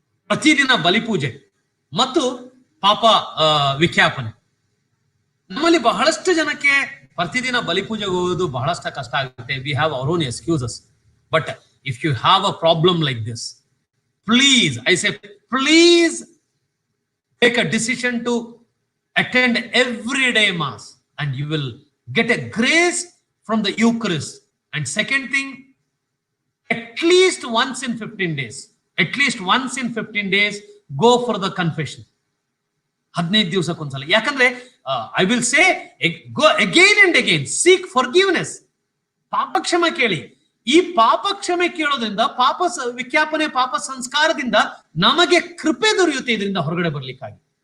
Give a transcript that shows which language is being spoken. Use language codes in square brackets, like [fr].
[kn] ಪ್ರತಿದಿನ ಬಲಿಪೂಜೆ ಮತ್ತು ಪಾಪ ವಿಖ್ಯಾಪನೆ. ನಮ್ಮಲ್ಲಿ ಬಹಳಷ್ಟು ಜನಕ್ಕೆ ಪ್ರತಿದಿನ ಬಲಿಪೂಜೆಗೆ ಹೋಗೋದು ಬಹಳಷ್ಟು ಕಷ್ಟ ಆಗುತ್ತೆ. [en] We have our own excuses. But if you have a problem like this, please, I say, please take a decision to attend everyday mass and you will get a grace from the Eucharist. And second thing, at least once in 15 days, at least once in 15 days, go for the confession. [kn] 15 ದಿವಸಕ್ಕೊಂದ್ಸಲ. [en] ಯಾಕಂದ್ರೆ I will say, go again and again, seek forgiveness. [kn] ಪಾಪ ಕ್ಷಮೆ ಕೇಳಿ. ಈ ಪಾಪ ಕ್ಷಮೆ ಕೇಳೋದ್ರಿಂದ, ಪಾಪ ವಿಜ್ಞಾಪನೆ, ಪಾಪ ಸಂಸ್ಕಾರದಿಂದ ನಮಗೆ ಕೃಪೆ ದೊರೆಯುತ್ತೆ ಇದರಿಂದ ಹೊರಗಡೆ ಬರ್ಲಿಕ್ಕಾಗಿ.